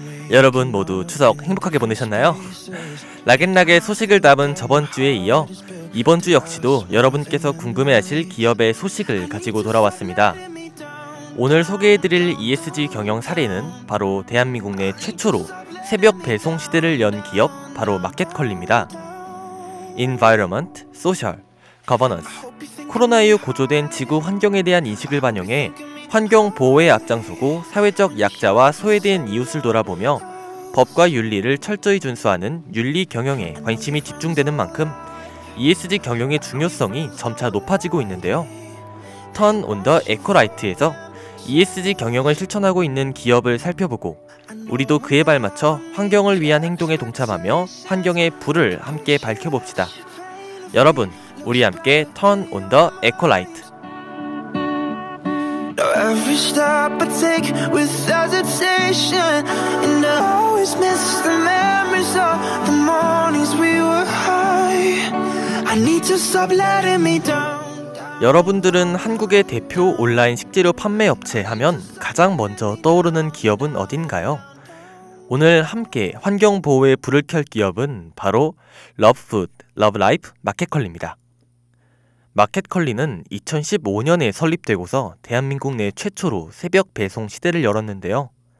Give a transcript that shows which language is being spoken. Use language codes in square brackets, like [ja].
[ko] 여러분 모두 추석 행복하게 보내셨나요? 락앤락의 소식을 담은 저번 주에 이어 이번 주 역시도 여러분께서 궁금해하실 기업의 소식을 가지고 돌아왔습니다. 오늘 소개해드릴 ESG 경영 사례는 바로 대한민국 내 최초로 새벽 배송 시대를 연 기업 바로 마켓컬리입니다. [en] Environment, Social, Governance. [ko] 코로나 이후 고조된 지구 환경에 대한 인식을 반영해 환경 보호에 앞장서고 사회적 약자와 소외된 이웃을 돌아보며 법과 윤리를 철저히 준수하는 윤리 경영에 관심이 집중되는 만큼 ESG 경영의 중요성이 점차 높아지고 있는데요. Turn on the Echo Light에서 ESG 경영을 실천하고 있는 기업을 살펴보고 우리도 그에 발맞춰 환경을 위한 행동에 동참하며 환경의 불을 함께 밝혀봅시다. 여러분, 우리 함께 Turn on the Echo Light. [en] Every step I take with hesitation, and I always miss the memories of the mornings we were high. I need to stop letting me down. [ko] 여러분들은 한국의 대표 온라인 식재료 판매 업체 하면 가장 먼저 떠오르는 기업은 어딘가요? 오늘 함께 환경 보호에 불을 켤 기업은 바로 러브푸드, 러브라이프 마켓컬리입니다. 마켓컬리는 2015년에 설립되고서 대한민국 내 최초로 새벽 배송 시대를 열었는데요.